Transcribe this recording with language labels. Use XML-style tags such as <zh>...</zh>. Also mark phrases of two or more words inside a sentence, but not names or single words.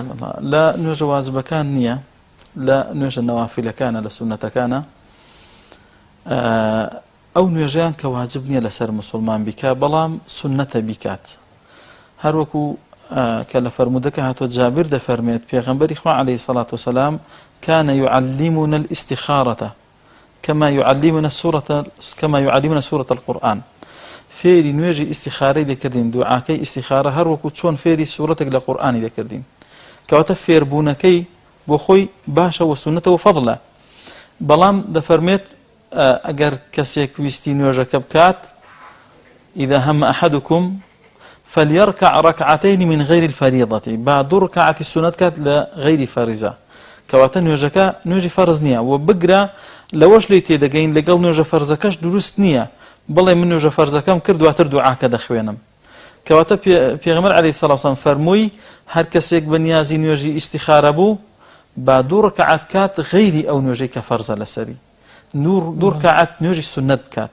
<ckb>لە نوێژە واجبەکان نییە، لە نوێژە نەوافیلەکانە، لە سونەتەکانە. ئەو نوێژەیان کە واجب نییە لەسەر موسڵمان بیکات، بەڵام سونەتە بیکات. هەروەکو کە لە فەرمودەکە هاتۆ جابر دەفەرمێت پێغەمبەری خوا</ckb> <ar>عەلەیهی الصەلاة وەسەلام كان يعلمنا الاستخارة كما يعلمنا سورة القرآن.</ar> <ckb>فێری نوێژی ئیستیخارەی دەکردین، دوعاکەی ئیستیخارە هەروەکو چۆن فێری سوورەتێک لە قورئانی دەکردین، کەواتە فێربوونەکەی بۆ خۆی باشە و سونەتەوە فەضلە. بەڵام دەفەرمێت ئەگەر کەسێک ویستی نوێژەکە بکات،</ckb> <ar>إذا هم أحدكم فليركع ركعتين من غير الفريضة، بعد ركعة السنة كات لغير فريضة،</ar> <ckb>كواتن نوێژەکە نوێژی فەرز نییە و بگرە لەوەش لی تێدەگەین لەگەڵ نوێژە فەرزەکەش دروست نییە، بڵێ من نوێژە فەرزەکەم کرد دواتر دوعاکە دەخوێنم. کەواتە پێغەمبەر</ckb> <ar>عەلەیهی الصەلاة وەسەلام</ar> <ckb>فەرمووی هەر کەسێک بەنیازی نوێژی ئیستیخارە بوو با دوو ڕەکەعەت کات غەیری ئەو نوێژەی کە فەرزە لەسەری، دوو ڕەکەعەت نوێژی سونەت بکات.</ckb>